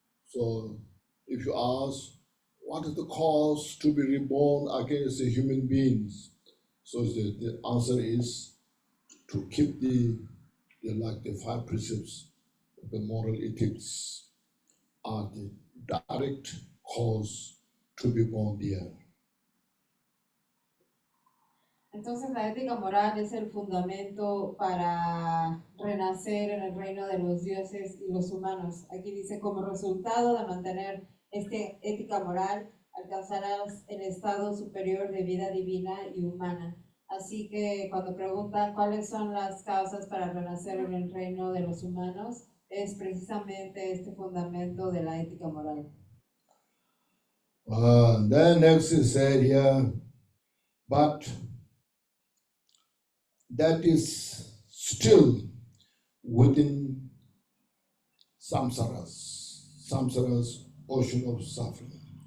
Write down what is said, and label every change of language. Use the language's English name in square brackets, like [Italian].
[English] So if you ask, what is the cause to be reborn again as a human beings? So the answer is to keep the five precepts of the moral ethics are the direct cause to be born there. [Spanish] Entonces la ética moral es el fundamento para renacer en el reino de los dioses y los humanos. Aquí dice, como resultado de mantener esta ética moral, alcanzarás el estado superior de vida divina y humana. Así que cuando preguntan cuáles son las causas para renacer en el reino de los humanos, es precisamente este fundamento de la ética moral. [English] Then next is said here, but that is still within samsara's ocean of suffering.